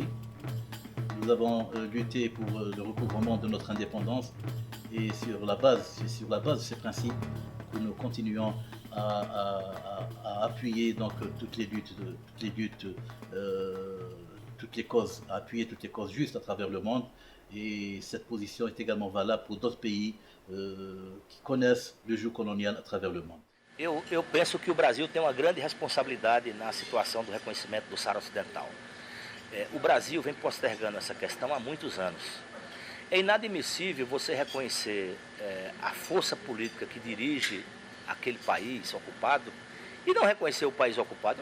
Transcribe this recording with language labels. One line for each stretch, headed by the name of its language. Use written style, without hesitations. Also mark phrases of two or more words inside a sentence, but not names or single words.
French: Nous avons lutté pour le recouvrement de notre indépendance et c'est sur la base de ces principes que nous continuons à appuyer donc toutes les causes, à appuyer toutes les causes justes à travers le monde. Et cette position est également valable pour d'autres pays qui connaissent le joug colonial à travers le monde.
Portuguese: Eu penso que o Brasil tem uma grande responsabilidade na situação do reconhecimento do Saara Ocidental. O Brasil vem postergando essa questão há muitos anos. É inadmissível você reconhecer a força política que dirige aquele país ocupado e não reconhecer o país ocupado.